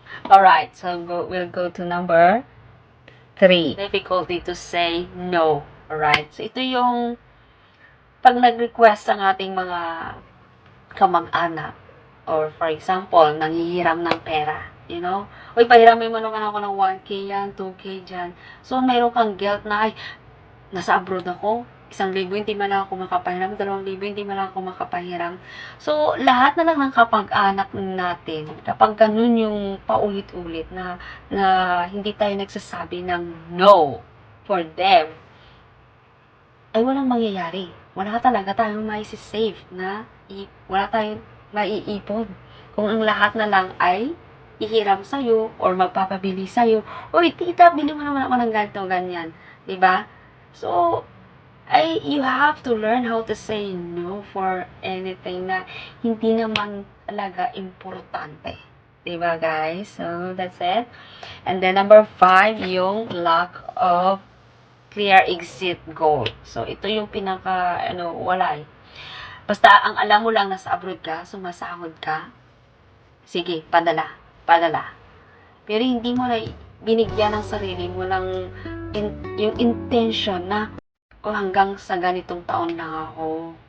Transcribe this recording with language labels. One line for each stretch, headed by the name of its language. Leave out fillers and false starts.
English: Alright, so we'll go to number 3. Difficulty to say no.
Filipino: Alright, so ito yung pag nag-request ang ating mga kamag-anak or for example, nanghihiram ng pera. Uy, pahiramin mo naman ako ng 1K yan, 2K dyan. So, mayroon kang guilt na, ay, nasa abroad ako, 1,000 hindi man lang ako makapahiram, 2,000 hindi man lang ako makapahiram. So, lahat na lang ng kapag-anak natin, kapag ganun yung paulit-ulit na hindi tayo nagsasabi ng
English: no for them,
Filipino: ay walang mangyayari. Wala talaga tayong maisisave na, wala tayong maiipon. Kung ang lahat na lang ay ihiram sa'yo or magpapabili sa'yo, uy, tita, bili mo naman ako ng ganito, ganyan. Diba?
English: So, you have to learn how to say no for anything
Filipino: na hindi naman talaga importante. Diba,
English: guys? So, that's it. And then, number 5, yung lack of clear exit goal.
Filipino: So, ito yung wala eh. Basta, ang alam mo lang, nasa abroad ka, sumasahod ka, sige, padala. Pero hindi mo na binigyan ng sarili mo ng yung intention na, o hanggang sa ganitong taon lang ako.